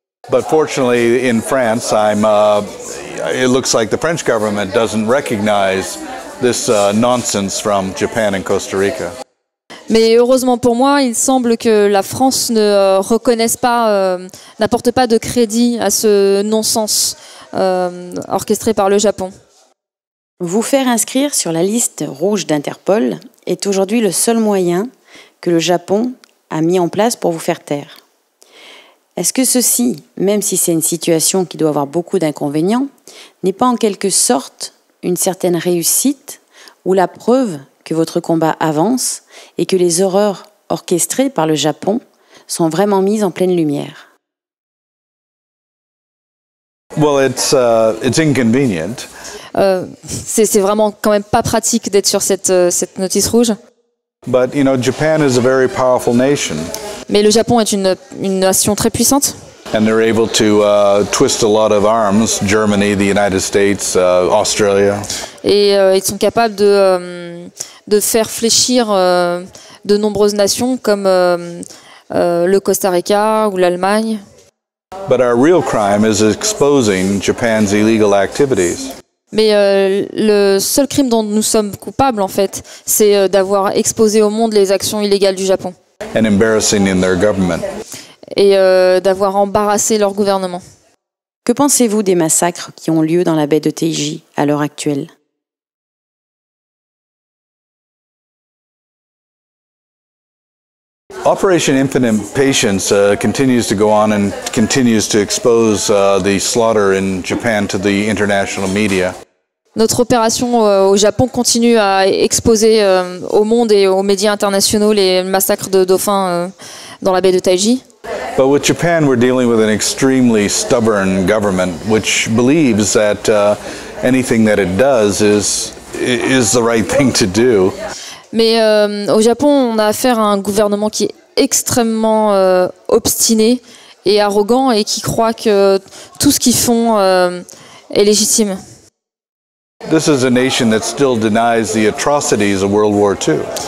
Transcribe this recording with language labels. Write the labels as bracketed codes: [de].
[en] But fortunately, in France, it looks like the French government doesn't recognize this nonsense from Japan and Costa Rica. [fr] Mais heureusement pour moi, il semble que la France ne reconnaisse pas, n'apporte pas de crédit à ce non-sens orchestré par le Japon. Vous faire inscrire sur la liste rouge d'Interpol est aujourd'hui le seul moyen que le Japon a mis en place pour vous faire taire. Est-ce que ceci, même si c'est une situation qui doit avoir beaucoup d'inconvénients, n'est pas en quelque sorte une certaine réussite ou la preuve que votre combat avance et que les horreurs orchestrées par le Japon sont vraiment mises en pleine lumière? [en] Well, it's inconvenient. [fr] C'est vraiment quand même pas pratique d'être sur cette notice rouge. [en] But, you know, Japan is a very powerful nation. [fr] Mais le Japon est une nation très puissante. [en] And they're able to twist a lot of arms, Germany, the United States, Australia. [fr] Et ils sont capables de faire fléchir de nombreuses nations comme le Costa Rica ou l'Allemagne. [en] But our real crime is exposing Japan's illegal activities. [fr] Mais le seul crime dont nous sommes coupables, en fait, c'est d'avoir exposé au monde les actions illégales du Japon. [en] And embarrassing in their government. [fr] Et d'avoir embarrassé leur gouvernement. Que pensez-vous des massacres qui ont lieu dans la baie de Taiji à l'heure actuelle? [en] Operation Infinite Patience continues to go on and continues to expose the slaughter in Japan to the international media. [fr] Notre opération au Japon continue à exposer au monde et aux médias internationaux les massacres de dauphins dans la baie de Taiji. [en] But with Japan, we're dealing with an extremely stubborn government which believes that anything that it does is the right thing to do. [fr] Mais au Japon, on a affaire à un gouvernement qui est extrêmement obstiné et arrogant et qui croit que tout ce qu'ils font est légitime. [en] This is a nation that still denies the atrocities of World War II.